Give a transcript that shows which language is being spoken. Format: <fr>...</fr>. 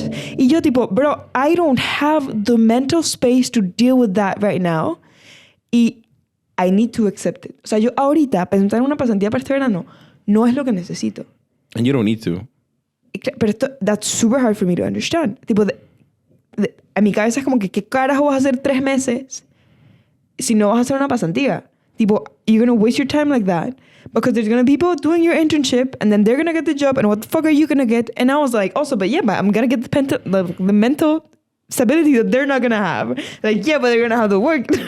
<en>Y yo tipo, bro, I don't have the mental space to deal with that right now.</en> <es>Y I need to accept it. O sea, yo ahorita presentar una pasantía para este verano no es lo que necesito.</es> <en>And you don't need to. Pero that's super hard for me to understand.</en> <es>Tipo, a mi cabeza es como que, ¿qué carajo vas a hacer 3 meses si no vas a hacer una pasantía?</es> <en>Tipo, you're going to waste your time like that because there's going to be people doing your internship and then they're going to get the job and what the fuck are you going to get? And I was like, also, but I'm going to get the mental stability that they're not going to have. Like, yeah, but they're going to have the work.</en>